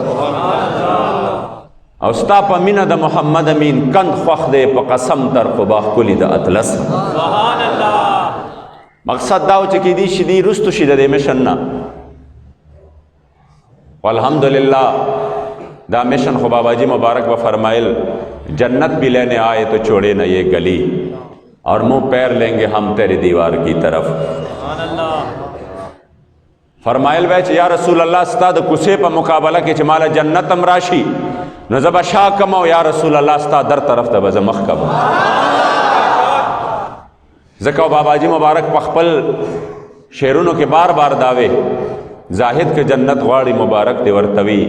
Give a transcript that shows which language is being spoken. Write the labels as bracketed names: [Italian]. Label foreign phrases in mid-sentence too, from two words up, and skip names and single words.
[Pashto] او ستا په مینه د محمد امین کند خوښ دی په قسم تر قبا ښکلي د اطلس. مقصد دا و چې کېدی شي دی رستو شي د دې مشن نه. والحمدلله دا مشن خو باباجی مبارک به فرمایل [Urdu] جنت بھی لینے آئے تو چھوڑے نہ یہ گلی اور منہ پیر لیں گے ہم تیری دیوار کی طرف. [Pashto] فرمایل بے چې یا رسول الله ستا د کوڅې په مقابله کې چې ماله جنت هم راشي نو زه به شا کم او یا رسول الله ستا در طرف ته به زه مخ کوم. ځکه باباجی مبارک په خپل شعرونو کې بار بار داوي زاهد که جنت غواړي مبارک دی ورتوي.